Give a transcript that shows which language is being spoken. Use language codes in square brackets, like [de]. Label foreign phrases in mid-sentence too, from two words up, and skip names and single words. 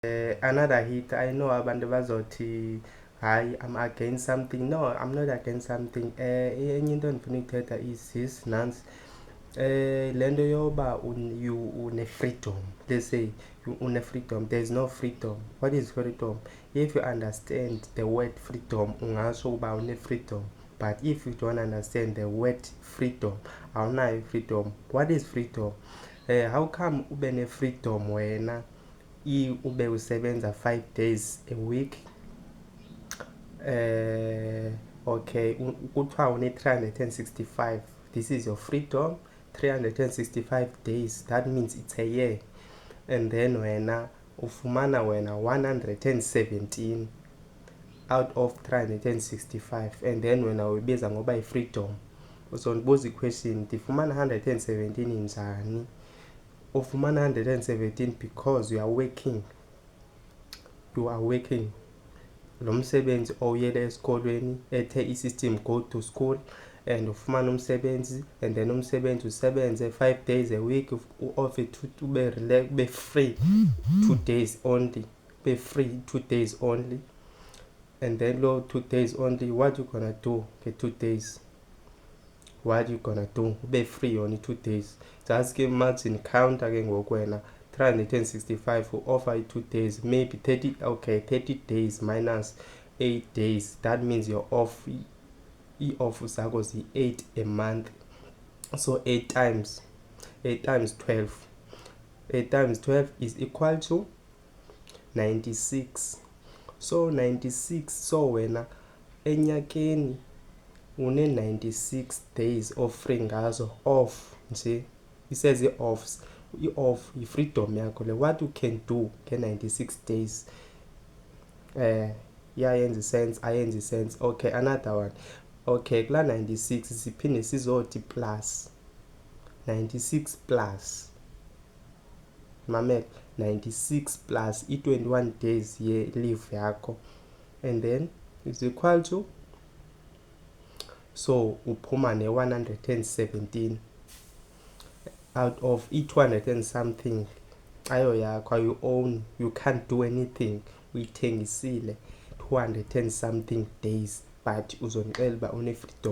[en] Another hit, I know [xh] abantu bazothi hayi [en] I'm against something. No, I'm not against something. [xh] Enye into endifuna ukuthetha [en] is this [xh] nansi. Lento yoba une-freedom. [en] Let's say une-freedom. There is no freedom. What is freedom? If you understand the word freedom, [xh] ungasho uba une-freedom. [en] But if you don't understand the word freedom, awunayo freedom. What is freedom? How come [xh] ube ne-freedom wena ube usebenza [en] 5 days a week? [xh] Okay, kuthiwa une-365. [en] This is your freedom. 365 days, that means it's a year. And then [xh] wena ufumana [en] 117 out of 365, and then [xh] wena uyibiza ngoba i-freedom. Uzondibuza i-question, ndifumana 117 njani? [en] Ufumana 117 because you are working. [xh] Lo msebenzi oyele esikolweni ethe i-system [en] go to school, [xh] and ufumana umsebenzi, and then umsebenzi usebenze [en] 5 days a week, [xh] u-offer ube free 2 days only, [en] be free 2 days only. And then lo 2 days only, what you gonna do ke 2 days? What you gonna do? Ube free only 2 days. Just ke imagine counter [xh] ke ngoku wena [en] 365 offer 2 days, maybe 30. Okay, 30 days minus 8 days, that means you're off. [xh] I-off zakho zi-8 a month. [en] So 8 times 12. 8 times 12 is equal to 96. So 96. [xh] So wena enyakeni une-96 days offering ngazo off nje. [en] It says [xh] i-offs. I-off i-freedom yakho le. [en] What you can do ke-96 days. [xh] Yenza sense, ayenzi sense. [en] Okay, another one. [xh] Okay, kula 96 siphinde sizothi plus 96 plus mamela 96 plus i-21 days ye-leave yakho, [en] and then is equal to, [xh] so uphuma ne-117 out of i- [en] 200 and something [xh] ayo yakho, [en] you own, you can't do anything, uyithengisile 200 and something days, but [xh] uzonixela uba une-freedom.